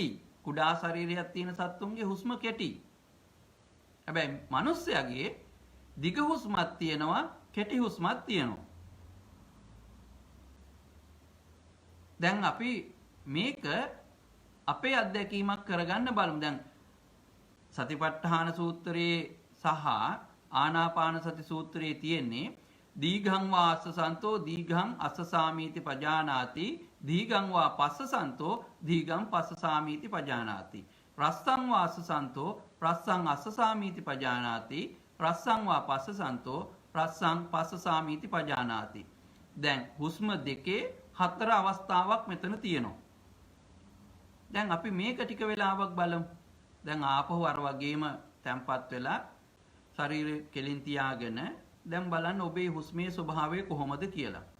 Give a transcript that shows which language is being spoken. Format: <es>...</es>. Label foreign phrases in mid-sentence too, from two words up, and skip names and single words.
<si>කුඩා ශරීරයක් තියෙන සත්තුන්ගේ හුස්ම කෙටි. හැබැයි මිනිස්යාගේ දිග හුස්මක් තියෙනවා, කෙටි හුස්මක් තියෙනවා. දැන් අපි මේක අපේ අත්දැකීමක් කරගන්න බලමු. දැන් සතිපට්ඨාන සූත්‍රයේ සහ ආනාපාන සති සූත්‍රයේ තියෙන්නේ</si> <pi>දීඝං වා අස්ස සන්තෝ දීඝං අස්ස සාමීති පජානාති දීඝං වා පස්ස සන්තෝ දීඝං පස්ස සාමීති පජානාති රස්සං වා අස්ස සන්තෝ රස්සං අස්ස සාමීති පජානාති රස්සං වා පස්ස සන්තෝ රස්සං පස්සසාමීති පජානාති.</pi> <si>දැන් හුස්ම දෙකේ හතර අවස්ථාවක් මෙතන තියෙනවා. දැන් අපි මේක ටික වෙලාවක් බලමු. දැන් ආපහු අර වගේම තැම්පත් වෙලා ශරීරය කෙලින් තියාගෙන දැන් බලන්න ඔබේ හුස්මේ ස්වභාවය කොහොමද කියලා.</si>